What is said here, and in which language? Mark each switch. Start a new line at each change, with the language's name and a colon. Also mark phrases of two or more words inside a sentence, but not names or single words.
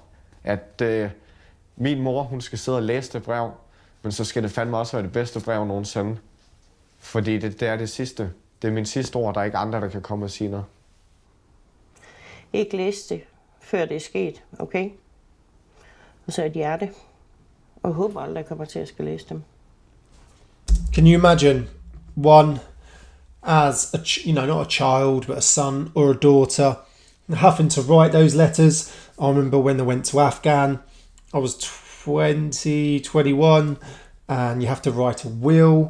Danish: At min mor, hun skal sidde og læse det brev, men så skal det fandme også være det bedste brev nogensinde. Fordi det er det sidste. Det er min sidste ord, der er ikke andre, der kan komme og sige noget. Ikke læse det, før det er sket, okay? Og så et hjerte. Og håber aldrig, kommer til at skal læse dem.
English: Can you imagine one as a, not a child, but a son or a daughter, having to write those letters? I remember when they went to Afghan, I was 20, 21, and you have to write a will.